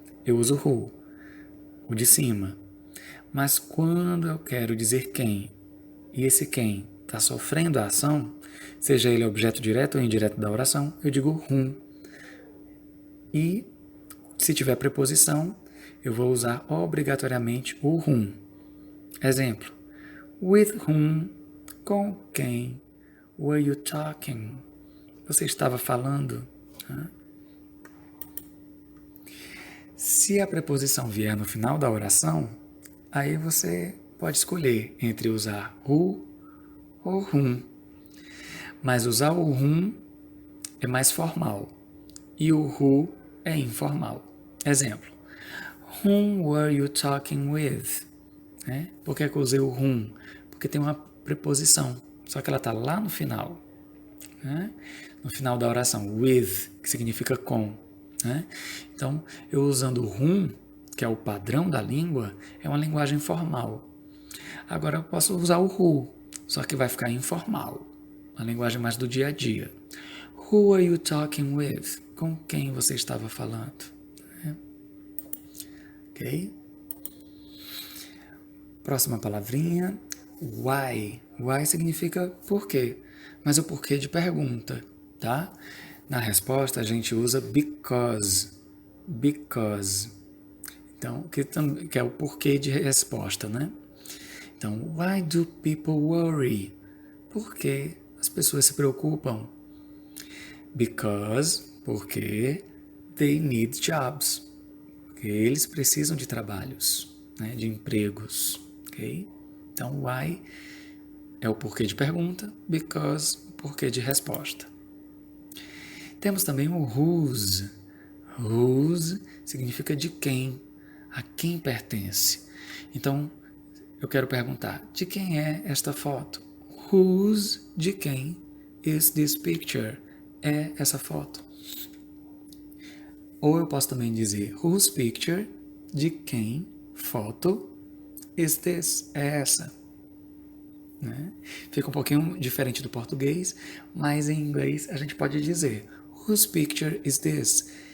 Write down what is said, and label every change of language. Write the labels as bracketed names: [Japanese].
[Portuguese] eu uso who, o de cima. Mas quando eu quero dizer quem, e esse quem está sofrendo a ação, seja ele objeto direto ou indireto da oração, eu digo whom. E se tiver preposição, eu vou usar obrigatoriamente o whom. Exemplo: [English] with whom, [Portuguese] com quem, [English] were you talking? [Portuguese] Você estava falando? Se a preposição vier no final da oração, aí você pode escolher entre usar who ou whom. Mas usar o whom é mais formal e o who é informal. Exemplo: [English] whom were you talking with? [Portuguese] Por que eu usei o whom? Porque tem uma preposição, só que ela está lá no final. No final da oração, with, que significa com. Então, eu usando o whom, que é o padrão da língua, é uma linguagem formal. Agora eu posso usar o who, só que vai ficar informal, uma linguagem mais do dia a dia. [English] Who are you talking with? [Portuguese] Com quem você estava falando? Ok? Próxima palavrinha, why. Why significa porquê, mas o porquê de pergunta, tá? Na resposta a gente usa because. Because. Então, que é o porquê de resposta, né? Então, [English] why do people worry? [Portuguese] Por que as pessoas se preocupam? [English] Because, [Portuguese] porque [English] they need jobs. [Portuguese] Porque eles precisam de trabalhos, né? De empregos, ok? Então, why é o porquê de pergunta, because, o porquê de resposta. Temos também o whose. Whose significa de quem, a quem pertence. Então, eu quero perguntar, de quem é esta foto? [English] Whose, [Portuguese] de quem, [English] is this picture? [Portuguese] É essa foto. Ou eu posso também dizer, [English] whose picture, [Portuguese] de quem, foto, [English] is this? [Portuguese] É essa. Fica um pouquinho diferente do português, mas em inglês a gente pode dizer, [English] whose picture is this?